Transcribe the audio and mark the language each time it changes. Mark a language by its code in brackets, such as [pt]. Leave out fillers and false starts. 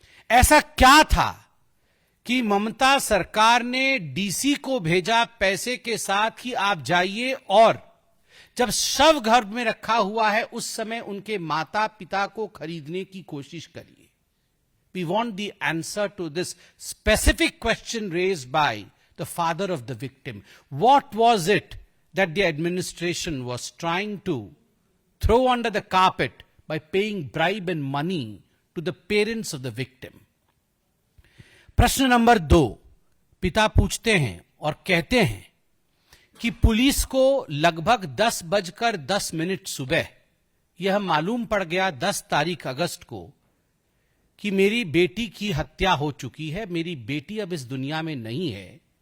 [hi] ऐसा क्या था कि ममता सरकार ने डीसी को भेजा पैसे के साथ कि आप जाइए, और जब शव घर में रखा हुआ है उस समय उनके माता पिता को खरीदने की कोशिश करिए। [en] We want the answer to this specific question raised by the father of the victim. What was it that the administration was trying to throw under the carpet by paying bribe and money to the parents of the victim? [hi] प्रश्न number 2, पिता पूछते हैं और कहते हैं कि police को लगभग 10:10 सुबह यह मालूम पड़ गया 10 तारीख अगस्त को कि मेरी बेटी की हत्या हो चुकी है, मेरी बेटी अब इस दुनिया में नहीं है।